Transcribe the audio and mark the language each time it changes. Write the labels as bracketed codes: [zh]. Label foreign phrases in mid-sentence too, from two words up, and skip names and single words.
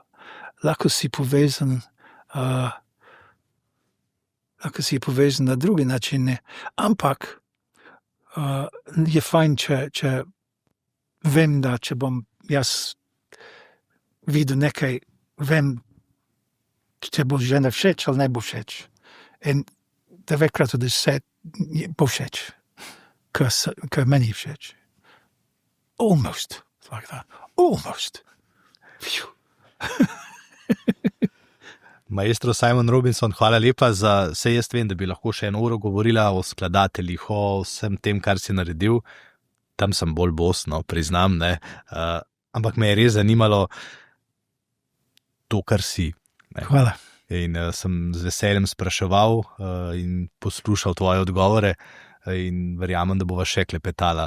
[sl] Lahko si povezan na druge načine, ampak je fajn, če vem, da če bom jaz videl nekaj, vem, če bo žena všeč ali ne bo všeč. In 9krat od 10 bo všeč, ker meni všeč. [en] Almost like that. Almost. [sl] Maestro Simon Robinson, hvala lepa za vse. Jaz vem, da bi lahko še 1 uro govorila o skladateljih, o vsem tem, kar si naredil. Tam sem bolj bosno, priznam, ne. Ampak me je res zanimalo to, kar si. Ne. Hvala. In sem z veseljem spraševal in poslušal tvoje odgovore in verjamem, da bova še klepetala.